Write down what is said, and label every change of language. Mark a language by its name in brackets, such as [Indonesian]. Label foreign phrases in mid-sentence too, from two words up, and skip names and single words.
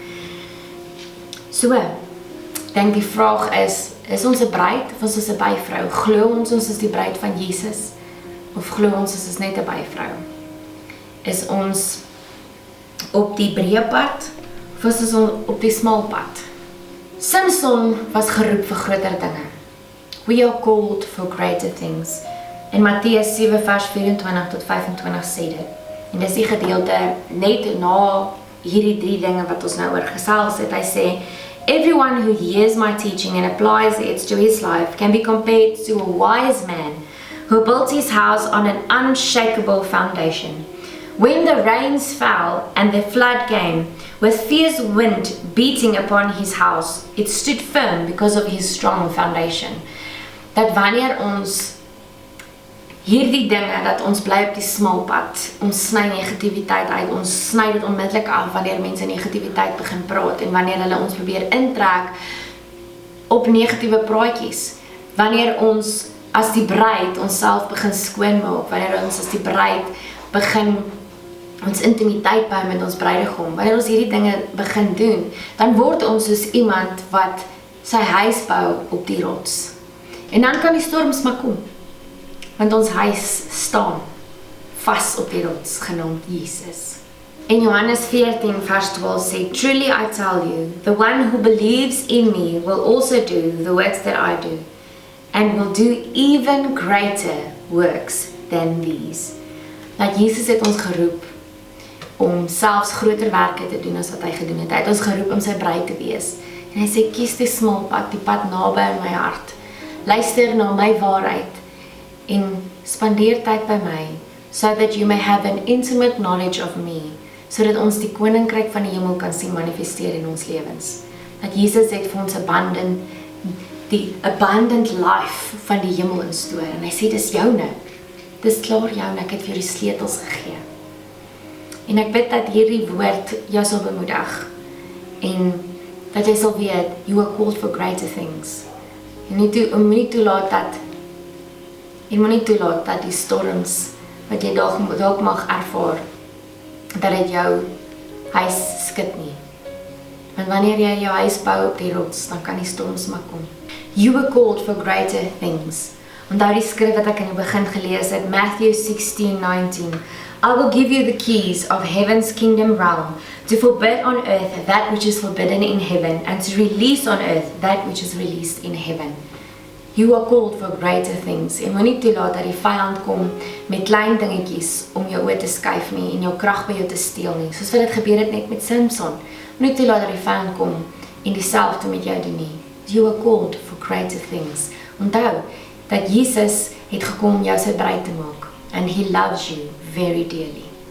[Afrikaans] So, dink die vraag is ons 'n bruid, of is ons 'n byvrou? Glo ons is die bruid van Jesus? Of glo ons is net 'n byvrou? Is ons op die breë pad, of is ons op die smal pad? Samson was geroep vir groter dinge. [English] We are called for greater things. [Afrikaans] En Matteus 7 vers 24 tot 25 sê dit. En dis die gedeelte net na hierdie 3 dinge wat ons nou oor gesels het. Hy sê, [English] everyone who hears my teaching and applies it to his life can be compared to a wise man who built his house on an unshakable foundation. When the rains fell and the flood came, with fierce wind beating upon his house, it stood firm because of his strong foundation. [Afrikaans] Dat wanneer ons hierdie dinge, dat ons bly op die smal pad, ons sny negativiteit uit, ons sny dit onmiddellik af wanneer mense negativiteit begin praat, en wanneer hulle ons probeer intrek op negatiewe praatjies. Wanneer ons as die bruid onsself begin skoonmaak, wanneer ons as die bruid begin ons intimiteit bou met ons bruidegom, wanneer ons hierdie dinge begin doen, dan word ons soos iemand wat sy huis bou op die rots. En dan kan die storms maar kom, want ons huis staan vas op die rots, genaamd Jesus. In Johannes 14 vers 12 sê, [English] "Truly I tell you, the one who believes in me will also do the works that I do, and will do even greater works than these." [Afrikaans] Dat Jesus het ons geroep om selfs groter werke te doen as wat hy gedoen het. Hy het ons geroep om sy bruid te wees. En hy sê, kies die smal pad, die pad naby in my hart. Luister na my waarheid en spandeer tyd by my, [English] so that you may have an intimate knowledge of me, [Afrikaans] sodat ons die Koninkryk van die Hemel kan sien manifesteer in ons lewens. Dat Jesus het vir ons die [English] abundant life [Afrikaans] van die Hemel instoor, en hy sê, dis joune, dis klaar joune, ek het vir jou die sleutels gegee. En ek bid dat hierdie woord jou sal bemoedig, en dat jy sal weet, [English] you are called for greater things. [Afrikaans] Jy moet nie toelaat dat die storms wat jy dalk mag ervaar, dat dit jou huis skud nie. Want wanneer jy jou huis bou op die rots, dan kan die storms maar kom. [English] You were called for greater things. [Afrikaans] Onthou die skrif wat ek in die begin gelees het, [English] Matthew 16:19. I will give you the keys of heaven's kingdom realm, to forbid on earth that which is forbidden in heaven, and to release on earth that which is released in heaven. You are called for greater things. [Afrikaans] En moenie toelaat dat die vyand kom met klein dingetjies om jou oor te skuif nie en jou krag by jou te steel nie. Soos wat dit gebeur het net met Samson. Moenie toelaat dat die vyand kom en dieselfde met jou doen nie. [English] You are called for greater things. [Afrikaans] Onthou dat Jesus het gekom om jou sy bruid te maak. [English] And he loves you very dearly.